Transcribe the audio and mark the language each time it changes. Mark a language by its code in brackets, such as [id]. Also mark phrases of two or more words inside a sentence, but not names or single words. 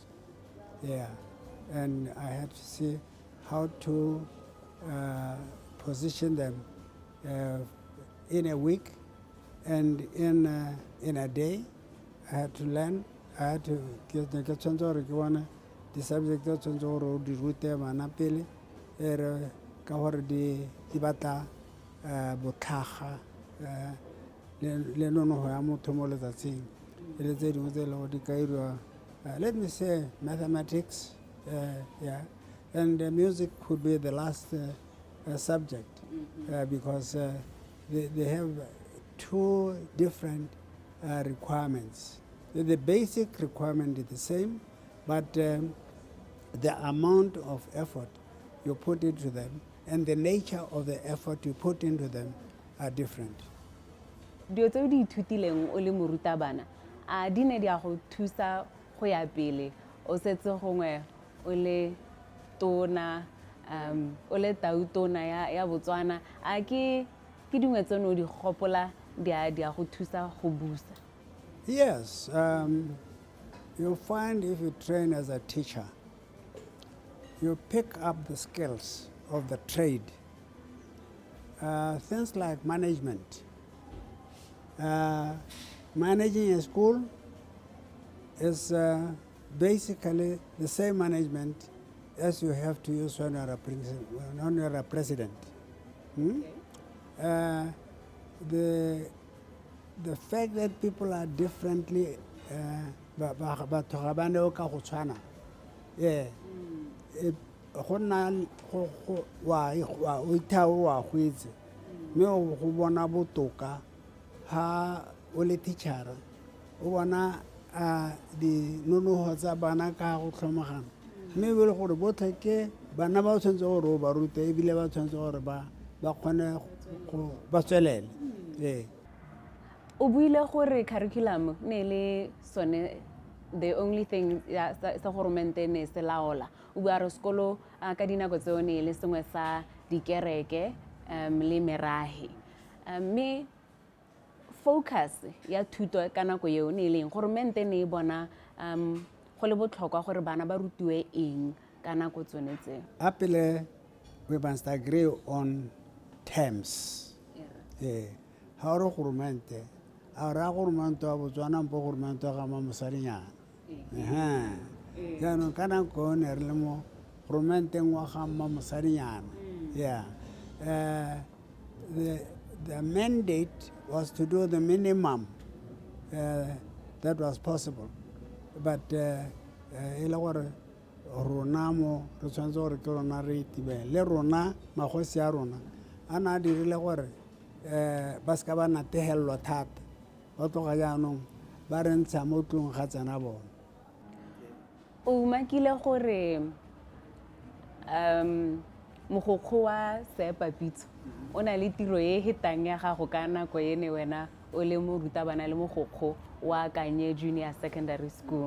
[en] Yeah, and I had to see how to position them in a week and in a day. I had to learn. I had to get the subject that [tn] di rute bana pele ka gore di batla botlhaga le nonogo ya motho mo letsatsing le tse dingwe tse lego di ka irwa [en] let me say mathematics, yeah, and music could be the last subject because they have 2 different requirements. The basic requirement is the same, but the amount of effort you put into them and the nature of the effort you put into them are different. [tn] Dio tse o di ithutileng o le morutabana a di ne di a go thusa go ya pele o setse gongwe o le tona o le tautona ya Botswana a ke dingwe tse no di gopola di a go thusa go busa? [en] Yes, you'll find if you train as a teacher, you pick up the skills of the trade. Things like management. Managing a school is basically the same management as you have to use when you're a president. Okay. The fact that people are differently, yeah, [tn] ha o le teacher o bona di nonoho tsa bana ka go tlhomagana mme be le gore botlhe ke bana ba tshwanetse gore o ba rute ebile ba tshwanetse gore ba kgone go ba tswelele. O buile gore curriculum ne le sone [en] the only thing [tn] sa goromente ne se laola o bua re sekolo ka dinako tseo ne le sengwe sa dikereke le merahi mme focus ya thuto ka nako eo ne leng goromente ne bona go le botlhokwa gore bana ba rutiwe eng ka nako tsone tseo. [en] Apele we must agree on terms. Yeah. [tn] Ha re goromente a ra goromente wa Botswana mpo goromente ga ma mosadinyana jaanong ka nako ne re le mo goromenteng wa ga ma mosadinyana. [en] Yeah. The mandate was to do the minimum that was possible, but [tn] ele gore rona mo re tshwanetse gore ke rona re itibele le rona magosi a rona a na dirile gore ba ska ba natehelwa thata ba tloga jaanong ba re ntsha mo tlong ga tsena bona. O makile gore mogokgo wa Sepa Pitso o na le tiro e hetang ya gago ka nako ene wena o le morutabana le mogokgo wa Kanye Junior Secondary School.